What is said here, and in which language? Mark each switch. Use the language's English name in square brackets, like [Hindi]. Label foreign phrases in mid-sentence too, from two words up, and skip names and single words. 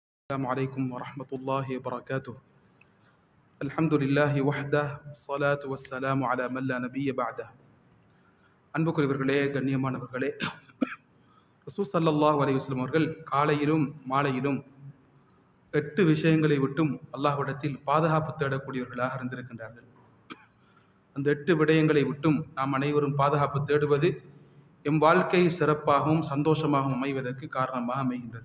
[Arabic] السلام عليكم ورحمة الله وبركاته. الحمد لله وحده والصلاة والسلام على من لا نبي بعده. [Tamil] அன்புக்குரியவர்களே, கண்ணியமானவர்களே, ரசூல் [Arabic] صلى الله عليه وسلم [Tamil] அவர்கள் காலையிலும் மாலையிலும் 8 விஷயங்களை விட்டும் அல்லாஹ்விடத்தில் பாதுகாப்பு தேடக்கூடியவர்களாக இருந்திருக்கின்றார்கள். அந்த 8 விடயங்களை விட்டும் நாம் அனைவரும் பாதுகாப்பு தேடுவது எம் வாழ்க்கை சிறப்பாகவும் சந்தோஷமாகவும் அமைவதற்கு காரணமாக அமைகின்றது.